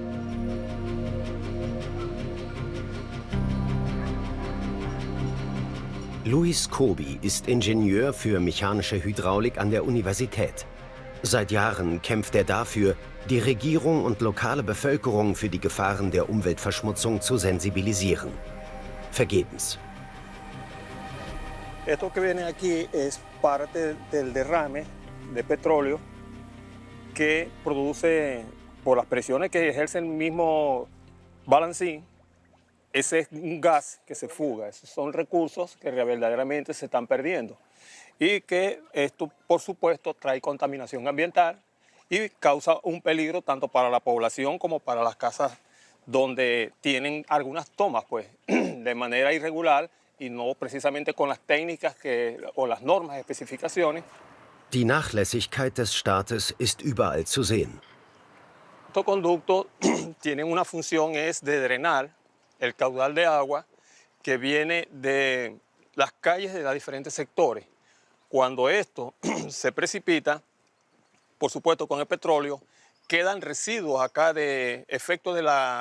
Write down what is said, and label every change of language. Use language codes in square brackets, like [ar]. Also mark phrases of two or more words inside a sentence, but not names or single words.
[de] Luis Kobi ist Ingenieur für mechanische Hydraulik an der Universität. Seit Jahren kämpft er dafür, die Regierung und lokale Bevölkerung für die Gefahren der Umweltverschmutzung zu sensibilisieren. Vergebens. [es] Esto que viene aquí es parte del derrame de petróleo que produce por las presiones que ejerce el mismo balancín. Ese es un gas que se fuga, esos son recursos que verdaderamente se están perdiendo y que esto, por supuesto, trae contaminación ambiental y causa un peligro tanto para la población como para las casas donde tienen algunas tomas pues, de manera irregular y no precisamente con las técnicas o las normas, especificaciones. [de] Die Nachlässigkeit des Staates ist überall zu sehen. [es] Estos conductos tienen una función, es de drenar el caudal de agua que viene de las calles de los diferentes sectores. Cuando esto se precipita, por supuesto con el petróleo, quedan residuos acá de efectos de la